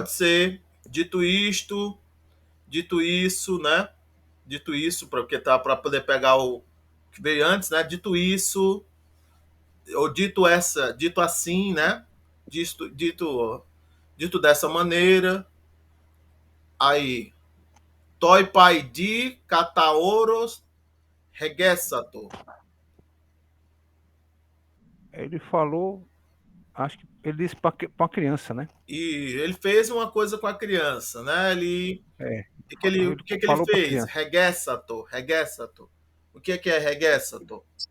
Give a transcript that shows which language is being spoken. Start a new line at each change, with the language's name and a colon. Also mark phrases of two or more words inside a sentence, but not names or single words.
Portuguese: Pode ser. Dito isto, dito isso, né? Dito isso, porque tá para poder pegar o que veio antes, né? Dito isso, ou dito assim, né? Dito dessa maneira. Aí, toi pai di cataoros regessato. Ele falou, acho que ele disse para uma criança, né? E ele fez uma coisa com a criança, né? É, O ele que ele falou para fez? criança. Regessato, regessato. O que é regessato?